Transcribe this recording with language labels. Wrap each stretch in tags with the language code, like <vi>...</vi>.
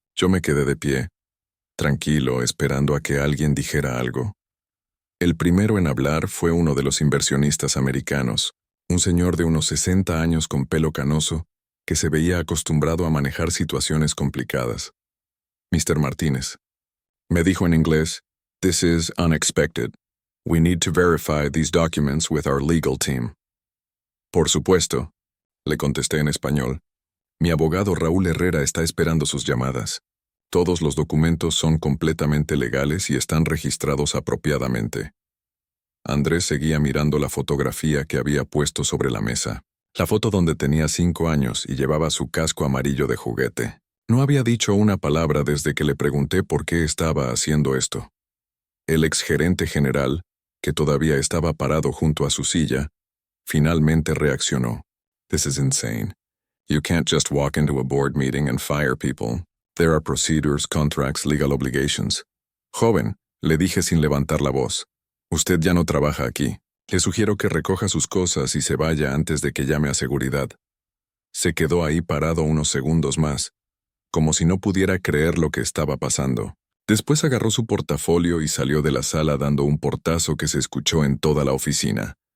<es>Yo me quedé de pie, tranquilo, esperando a que alguien dijera algo. El primero en hablar fue uno de los inversionistas americanos, Un señor de unos 60 años con pelo canoso, que se veía acostumbrado a manejar situaciones complicadas. Mr. Martínez. Me dijo en inglés,</es> <en>"This is unexpected. We need to verify these documents with our legal team."</en> <es>Por supuesto, le contesté en español. Mi abogado Raúl Herrera está esperando sus llamadas. Todos los documentos son completamente legales y están registrados apropiadamente. Andrés seguía mirando la fotografía que había puesto sobre la mesa. La foto donde tenía 5 años y llevaba su casco amarillo de juguete. No había dicho una palabra desde que le pregunté por qué estaba haciendo esto. El exgerente general, que todavía estaba parado junto a su silla, finalmente reaccionó.</es> <en>"This is insane. You can't just walk into a board meeting and fire people. There are procedures, contracts, legal obligations."</en> <es>"Joven", le dije sin levantar la voz, "usted ya no trabaja aquí. Le sugiero que recoja sus cosas y se vaya antes de que llame a seguridad." Se quedó ahí parado unos segundos más, como si no pudiera creer lo que estaba pasando. Después agarró su portafolio y salió de la sala dando un portazo que se escuchó en toda la oficina.</es>